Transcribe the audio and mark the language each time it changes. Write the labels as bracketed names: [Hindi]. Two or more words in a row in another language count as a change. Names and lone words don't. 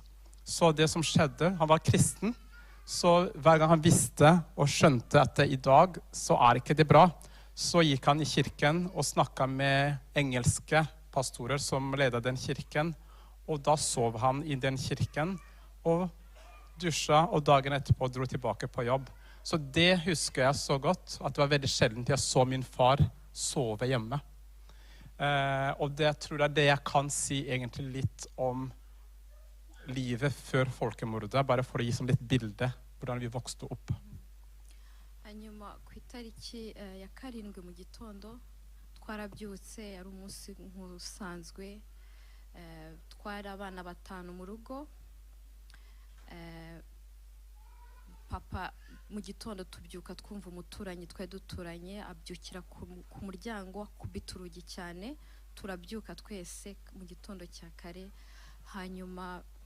[Norwegian] Så det som skjedde, han var kristen, så hver gang han visste og skjønte at i dag så ikke det bra, så gikk han i kirken og snakket med engelske pastorer som ledet den kirken, og da sov han i den kirken og dusja, og dagen etterpå dro tilbake på jobb. Så det husker jeg så godt, at det var veldig sjeldent jeg så min far sove hjemme. Og det tror jeg det jeg kan si egentlig litt om livet før folkemordet, bare for å gi som litt bilde hvordan vi vokste opp. [Kinyarwanda] Hanyuma ku itariki ya 7 mu gitondo twarabyutse yari umunsi nk'usanzwe twari abana 5 mu rugo papa mu gitondo tubyuka twumva umuturanyi twari duturanye abyukira ku muryango akubita urugi cyane turabyuka twese mu gitondo cya kare hanyuma